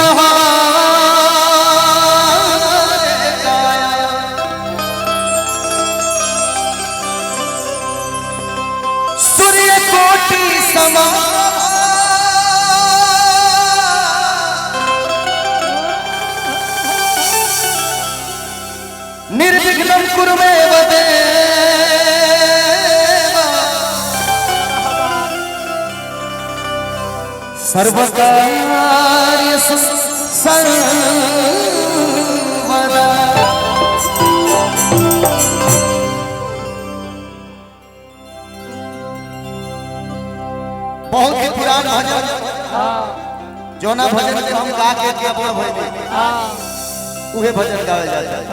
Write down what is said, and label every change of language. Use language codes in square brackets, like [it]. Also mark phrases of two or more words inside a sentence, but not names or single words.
[sa] सूर्य कोटि समान निर्विघ्नं कुरु मे देवा सर्वकार्येषु सर्वदा। [bho] बहुत ही पुरान भजन जोना भजन के हम गा के बोल भइले उहे भजन गावे जाता है।